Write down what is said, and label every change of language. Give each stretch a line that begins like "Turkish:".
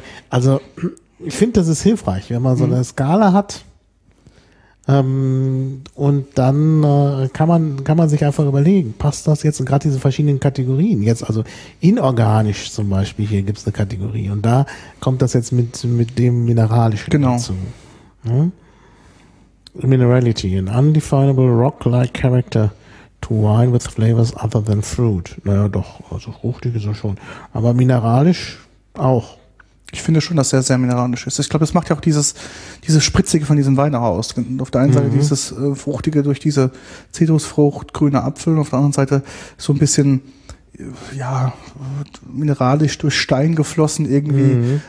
German: Also ich finde, das ist hilfreich, wenn man so eine Skala hat. Und dann kann man sich einfach überlegen, passt das jetzt, gerade diese verschiedenen Kategorien jetzt, also inorganisch zum Beispiel, hier gibt es eine Kategorie und da kommt das jetzt mit dem Mineralischen dazu. Ja?
English: Minerality, an undefinable rock-like character to wine with flavors other than fruit.
German: Naja doch, also fruchtig ist er schon, aber mineralisch auch. Ich finde schon, dass er sehr mineralisch ist. Ich glaube, das macht ja auch dieses Spritzige von diesem Wein aus. Und auf der einen Seite dieses Fruchtige durch diese Zitrusfrucht, grüne Apfel, und auf der anderen Seite so ein bisschen ja mineralisch durch Stein geflossen irgendwie.